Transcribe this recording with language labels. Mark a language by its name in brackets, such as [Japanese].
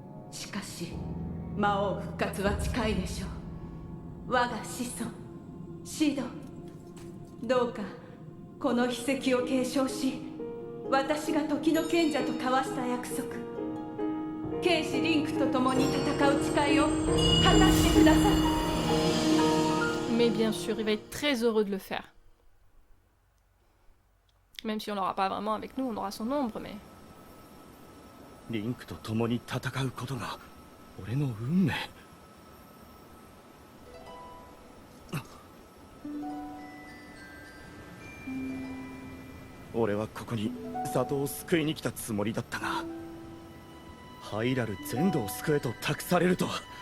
[Japanese] しかし魔王復活は近いでしょう。我が子孫シド、どうかこの秘跡を継承し、私が時の賢者と交わした約束、剣士リンクと共に戦う誓いを果たしてください。 [French] Mais bien sûr, il va être très heureux de le faire. Même si on l'aura pas vraiment avec nous, on aura son ombre, mais... [Japanese] リンクと共に戦うことが俺の運命。俺はここに里を救いに来たつもりだったが、ハイラル全土を救えと託されるとは。